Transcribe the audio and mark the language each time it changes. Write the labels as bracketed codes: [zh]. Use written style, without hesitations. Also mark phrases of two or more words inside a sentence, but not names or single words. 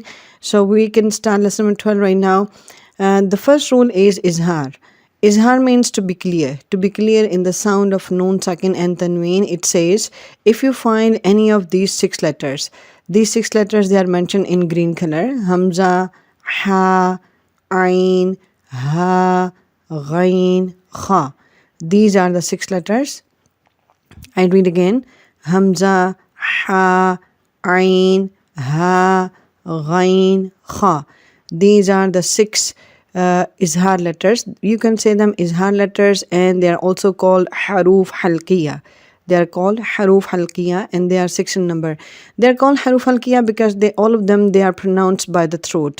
[en] So we can start lesson number 12 right now. The first rule is izhar. Izhar means to be clear in the sound of [ar] نون ساكن [en] and tanween. It says if you find any of these 6 letters, these 6 letters, they are mentioned in green color: hamza, [ar] هاء عين حاء غين خاء. [en] These are the 6 letters. I read again: hamza, [ar] هاء عين حاء غين خاء. [en] These are the 6 izhar letters. You can say them izhar letters, and they are also called [ar] حروف حلقية. [en] They are called [ar] حروف حلقية [en] and they are 6 in number. They are called [ar] حروف حلقية [en] because all of them they are pronounced by the throat.